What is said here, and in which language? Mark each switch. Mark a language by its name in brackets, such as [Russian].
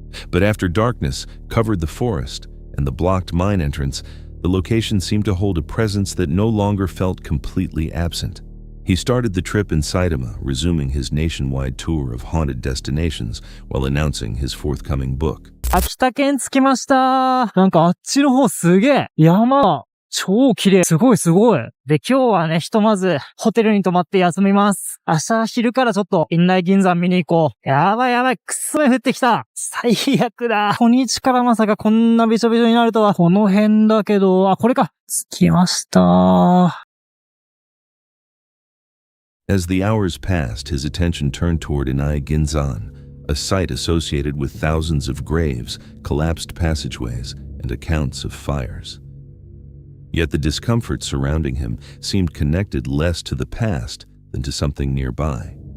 [English] But after darkness covered the forest and the blocked mine entrance, the location seemed to hold a presence that no longer felt completely absent. He started the trip in Saitama, resuming his nationwide tour of haunted destinations while announcing his forthcoming book. [Japanese] 秋田県着きました。なんかあっちの方すげえ。山、超綺麗。すごいすごい。で、今日はね、ひとまずホテルに泊まって休みます。明日昼からちょっと院内銀山見に行こう。やばいやばい。くっそ雨降ってきた。最悪だ。初日からまさかこんなびしょびしょになるとは。この辺だけど、あ、これか。着きました。 [English] As the hours passed, his attention turned toward Inai Ginzan, a site associated with thousands of graves, collapsed passageways, and accounts of fires. Yet the discomfort surrounding him seemed connected less to the past than to something nearby.